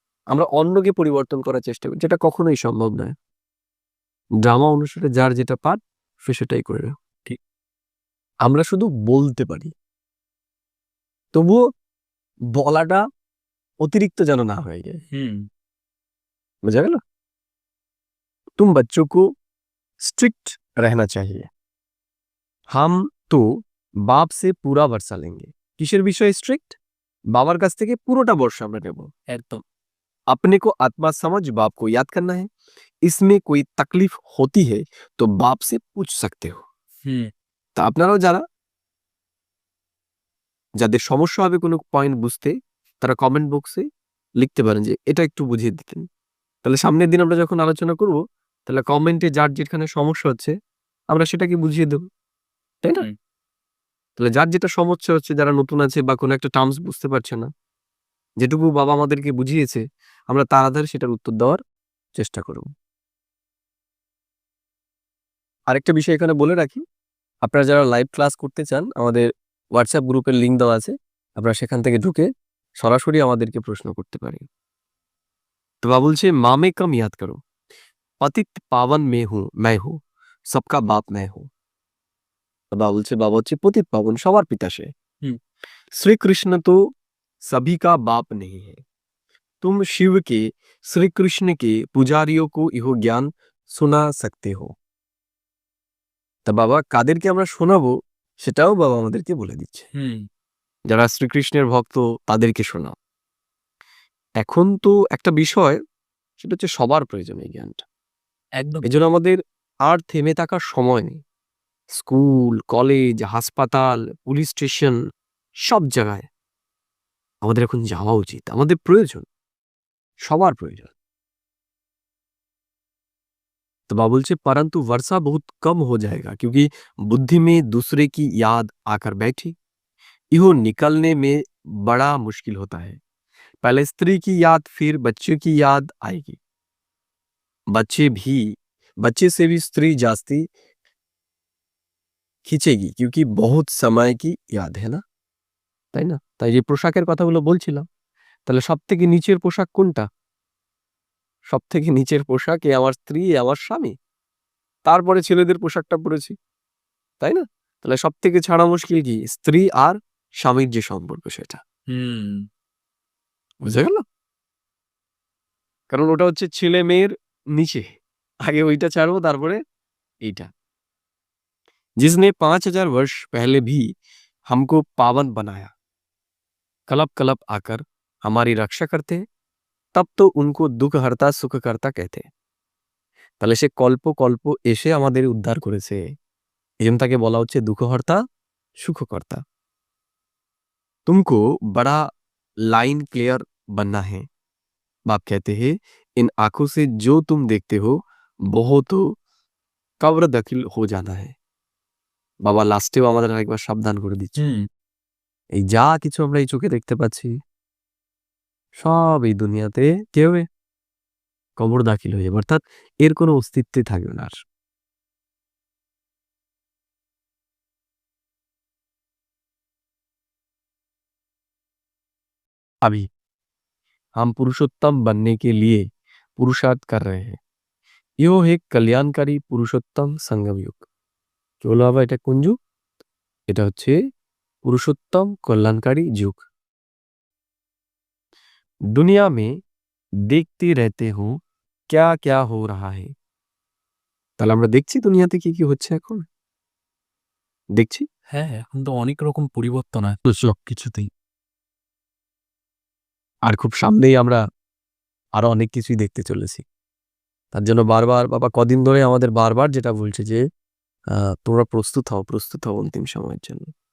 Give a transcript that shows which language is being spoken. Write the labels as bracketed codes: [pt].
[bn] আমরা অন্যকে পরিবর্তন করার চেষ্টা করছি, যেটা কখনোই সম্ভব নয়। ড্রামা অনুসারে যার যেটা পাঠ সে সেটাই করে নাও। ঠিক। আমরা শুধু বলতে পারি, তবুও বলাটা অতিরিক্ত যেন না হয়ে যায়। বোঝা গেল? [hi] तुम बच्चों को स्ट्रिक्ट रहना चाहिए। हम तो बाप से पूरा वर्षा लेंगे। [bn] किसेर বিষয়ে [hi] स्ट्रिक्ट? [bn] বাবার কাছ থেকে পুরোটা বর্ষা আমরা নেব। একদম। [hi] अपने को आत्मा समझ बाप को याद करना है। इसमें कोई तकलीफ होती है तो बाप से पूछ सकते हो। [bn] তা আপনারাও যাদের সমস্যা হবে কোনো পয়েন্ট বুঝতে, তারা কমেন্ট বক্সে লিখতে পারেন যে এটা একটু বুঝিয়ে দিতেন। তাহলে সামনের দিন আমরা যখন আলোচনা করব, তাহলে কমেন্টে যার যেখানে সমস্যা হচ্ছে আমরা সেটাকে বুঝিয়ে দেব, তাই না? তাহলে যার যেটা সমস্যা হচ্ছে, যারা নতুন আছে বা কোনো একটা টার্মস বুঝতে পারছে না, যেটুকু বাবা আমাদেরকে বুঝিয়েছে আমরা তার আধারে সেটার উত্তর দেওয়ার চেষ্টা করব। আরেকটা বিষয় এখানে বলে রাখি, আপনারা যারা লাইভ ক্লাস করতে চান, আমাদের হোয়াটসঅ্যাপ গ্রুপের লিঙ্ক দেওয়া আছে, আপনারা সেখান থেকে ঢুকে সরাসরি আমাদেরকে প্রশ্ন করতে পারেন। তো বাবা বলছে [hi] মা মে কম ইয়াদ করো, पतित पावन में हूँ मैं हूँ, सबका बाप मैं हूँ। [bn] बाबा बोलছে बाबा হচ্ছে পতিত পাবন, সবার পিতা সে। [hi] श्री कृष्ण तो सभी का बाप नहीं है। तुम शिव के श्री कृष्ण के पुजारियों को यह ज्ञान सुना सकते हो। [bn] তা বাবা কাদেরকে আমরা শোনাবো সেটাও বাবা আমাদেরকে বলে দিচ্ছে। যারা শ্রীকৃষ্ণের ভক্ত তাদেরকে শোনাও। এখন তো একটা বিষয়, সেটা হচ্ছে সবার প্রয়োজন এই জ্ঞানটা। একদম। এই জন্য আমাদের আর থেমে থাকার সময় নেই। স্কুল, কলেজ, হাসপাতাল, পুলিশ স্টেশন, সব জায়গায় আমাদের এখন যাওয়া উচিত। আমাদের প্রয়োজন, সবার প্রয়োজন। तो बाबा बोलছে [hi] परंतु वर्षा बहुत कम हो जाएगा क्योंकि बुद्धि में दूसरे की याद आकर बैठी। इहो निकलने में बड़ा मुश्किल होता है। पहले स्त्री की याद, फिर बच्चे की याद आएगी। बच्चे से भी स्त्री जास्ती खींचेगी क्योंकि बहुत समय की याद है ना, [bn] তাই না? তাই যে পোশাকের কথাগুলো বলছিলাম, তাহলে সবথেকে নিচের পোশাক কোনটা? সবথেকে নিচের পোশাক আমার স্ত্রী, আমার স্বামী। তারপরে ছেলেদের পোশাকটা পরেছি, তাই না? তাহলে সবথেকে ছাড়া মুশকিল কি? স্ত্রী আর স্বামীর যে সম্পর্ক সেটা। বুঝা গেল? কারণ ওটা হচ্ছে ছেলে মেয়ের নিচে, আগে ওইটা ছাড়বো তারপরে এইটা। [hi] जिसने 5000 वर्ष पहले भी हमको पावन बनाया, कलप कलप आकर हमारी रक्षा करते, तब तो उनको दुख हरता सुख करता कहते। [bn] তাহলে সে কল্প কল্প এসে আমাদের উদ্ধার করেছে, এজন্য তাকে বলা হচ্ছে দুঃখহর্তা সুখকর্তা। [hi] तुमको बड़ा लाइन क्लियर बनना है। बाप कहते हैं इन आंखों से जो तुम देखते हो वो तो कब्र दाखिल हो जाना है। [bn] বাবা লাস্টেও আমাদের আরেকবার সাবধান করে দিচ্ছে, এই যা কিছু আমরা এই চোখে দেখতে পাচ্ছি সব এই দুনিয়াতে কেউ কবর দাখিল হয়ে যাবে, অর্থাৎ এর কোনো অস্তিত্বই থাকবে না আর। [hi] अभी हम पुरुषोत्तम बनने के लिए पुरुषार्थ कर रहे हैं। यो एक कल्याणकारी पुरुषोत्तम संगम युग। [bn] কি বলো বাবা, এটা কোন যুগ? এটা হচ্ছে পুরুষোত্তম কল্যাণকারী যুগ। [hi] दुनिया में देखते रहते हो क्या क्या हो रहा है। [bn] তাহলে আমরা দেখছি দুনিয়াতে কি কি হচ্ছে এখন, দেখছি। হ্যাঁ, এখন তো অনেক রকম পরিবর্তন হয় সবকিছুতেই। আর খুব সামনেই আমরা আরো অনেক কিছুই দেখতে চলেছি। তার জন্য বারবার বাবা কদিন ধরে আমাদের বারবার যেটা বলছে যে তোমরা প্রস্তুত হও অন্তিম সময়ের জন্য।